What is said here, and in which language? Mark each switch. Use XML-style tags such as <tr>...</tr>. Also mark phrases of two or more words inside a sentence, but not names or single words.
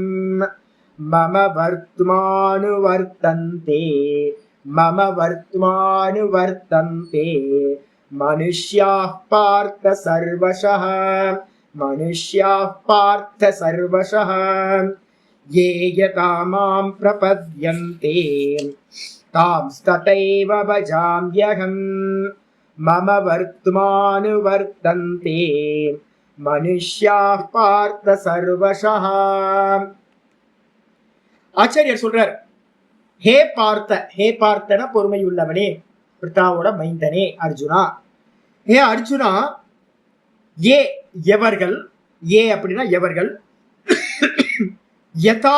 <sa>मम वर्त्मानुवर्तन्ते, मम वर्त्मानुवर्तन्ते मनुष्याः पार्थ सर्वशः, मनुष्याः पार्थ सर्वशः। ये यथा मां प्रपद्यन्ते तांस्तथैव भजाम्यहम्, मम वर्त्मानुवर्तन्ते मनुष्याः पार्थ सर्वशः।</sa> <ta>ஆச்சாரியர் சொல்றார், ஹே பார்த்த, ஹே பார்த்தன பொறுமையுள்ளவனே, பிரித்தாவோட மைந்தனே அர்ஜுனா. ஹே அர்ஜுனா, ஏ எவர்கள், ஏ அப்படின்னா எவர்கள், யதா</ta>